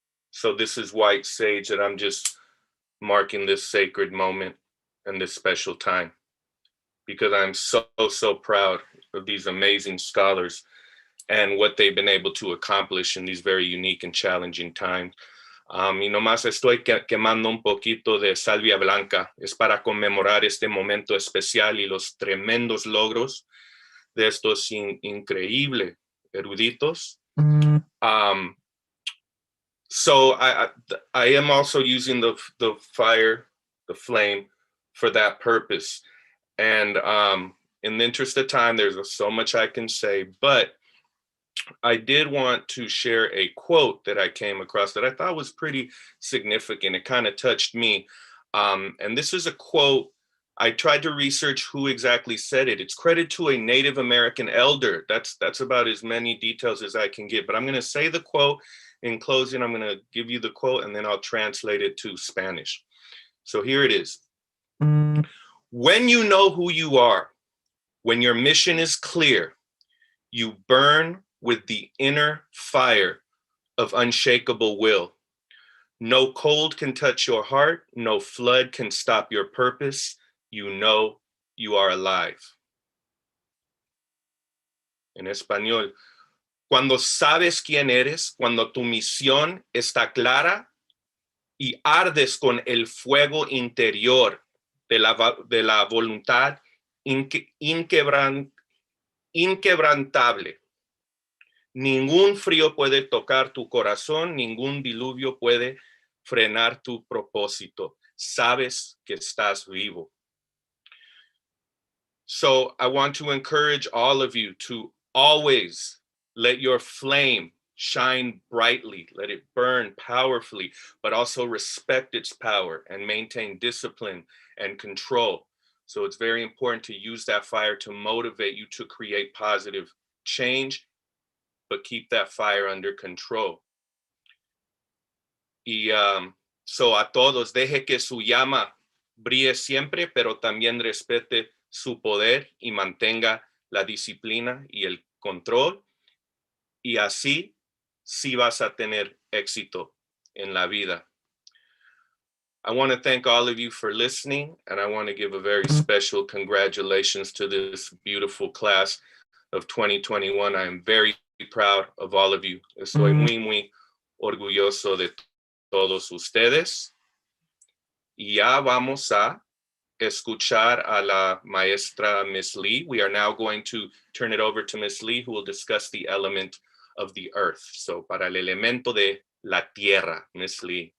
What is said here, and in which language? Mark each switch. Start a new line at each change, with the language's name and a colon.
English: So this is white sage that I'm just marking this sacred moment and this special time, because I'm so proud of these amazing scholars and what they've been able to accomplish in these very unique and challenging times.
Spanish: Y nomás estoy quemando un poquito de salvia blanca. Es para conmemorar este momento especial y los tremendos logros de estos increíbles eruditos.
English: So I am also using the fire, the flame, for that purpose. And in the interest of time, there's so much I can say, but I did want to share a quote that I came across that I thought was pretty significant. It kind of touched me. And this is a quote. I tried to research who exactly said it. It's credited to a Native American elder. That's about as many details as I can get, but I'm going to say the quote. In closing, I'm going to give you the quote and then I'll translate it to Spanish. So here it is. When you know who you are, when your mission is clear, you burn with the inner fire of unshakable will. No cold can touch your heart. No flood can stop your purpose. You know you are alive.
Spanish: En español, cuando sabes quién eres, cuando tu misión está clara y ardes con el fuego interior de la voluntad inquebrantable. Ningún frío puede tocar tu corazón, ningún diluvio puede frenar tu propósito. Sabes que estás vivo.
English: So I want to encourage all of you to always let your flame shine brightly, let it burn powerfully, but also respect its power and maintain discipline and control. So it's very important to use that fire to motivate you to create positive change, but keep that fire under control.
Spanish: Y so a todos, deje que su llama brille siempre, pero también respete su poder y mantenga la disciplina y el control. Y así sí vas a tener éxito en la vida.
English: I want to thank all of you for listening, and I want to give a very special congratulations to this beautiful class of 2021. I am very proud of all of you.
Spanish: Estoy muy orgulloso de todos ustedes. Y ya vamos a escuchar a la maestra Miss Lee.
English: We are now going to turn it over to Miss Lee, who will discuss the element of the earth.
Spanish: So, para el elemento de la tierra, Miss Lee.